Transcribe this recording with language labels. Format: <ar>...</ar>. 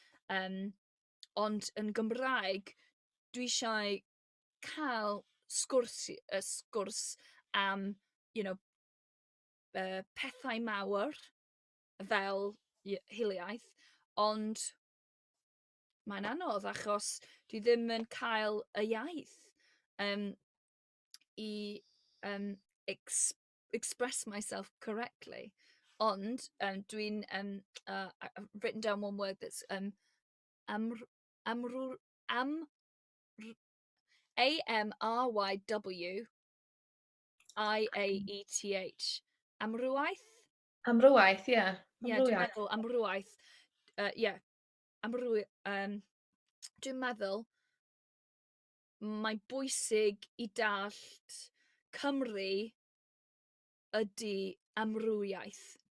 <cy>Ond yn Gymraeg, dwi eisiau cael sgwrs am,</cy> <en>you know,</en> <cy>pethau mawr fel hiliaeth, ond mae'n anodd achos dwi ddim yn cael y iaith i</cy> <en>express myself correctly.</en> <cy>Ond dwi'n</cy> <en>I've written down one word that's amr amrw am AMRYWIAETH.</en> <cy>Amrwaith? Amrywaeth, ie. Yeah, dwi'n Amrywiaeth. meddwl amrwaith. Yeah, amrwy dwi'n meddwl mae'n bwysig i dallt Cymru ydy amrwyaeth.</cy>